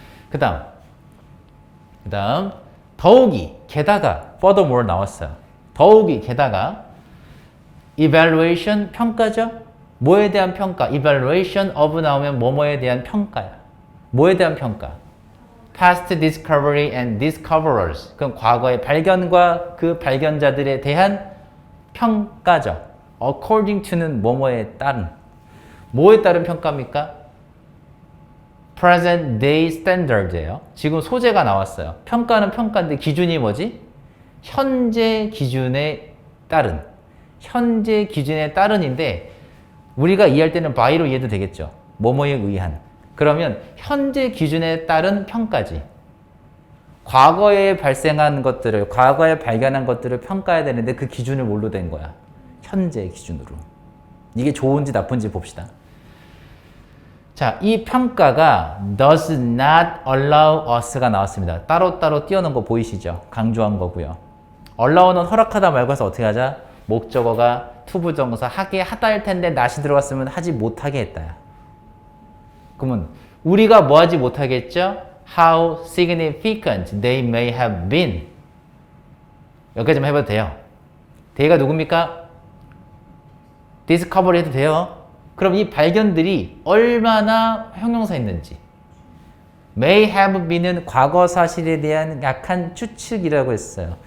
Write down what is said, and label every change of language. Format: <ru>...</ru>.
<ko>그 다음 더욱이 게다가 furthermore 나왔어요. 더욱이 게다가 evaluation 평가죠. 뭐에 대한 평가? evaluation of 나오면 뭐뭐에 대한 평가야. 뭐에 대한 평가?</ko> <en>past discovery and discoverers.</en> <ko>그럼 과거의 발견과 그 발견자들에 대한 평가죠. according to는 뭐뭐에 따른. 뭐에 따른 평가입니까?</ko> <en>present day standard</en> <ko>예요. 지금 소재가 나왔어요. 평가는 평가인데 기준이 뭐지? 현재 기준에 따른. 현재 기준에 따른인데 우리가 이해할 때는 by로 이해도 되겠죠. 뭐뭐에 의한. 그러면 현재 기준에 따른 평가지. 과거에 발생한 것들을, 과거에 발견한 것들을 평가해야 되는데 그 기준을 뭘로 된 거야? 현재 기준으로. 이게 좋은지 나쁜지 봅시다. 자, 이 평가가</ko> <en>does not allow us</en> <ko>가 나왔습니다. 따로따로 띄워놓은 거 보이시죠? 강조한 거고요. allow는 허락하다 말고 해서 어떻게 하자? 목적어가 투부정사 하게 하다 할 텐데 not이 들어갔으면 하지 못하게 했다야. 그러면 우리가 뭐 하지 못하겠죠?</ko> <en>How significant they may have been.</en> <ko>여기까지만 해봐도 돼요. they가 누굽니까? discover 해도 돼요. 그럼 이 발견들이 얼마나 형용사 있는지. may have been은 과거 사실에 대한 약한 추측이라고 했어요.</ko>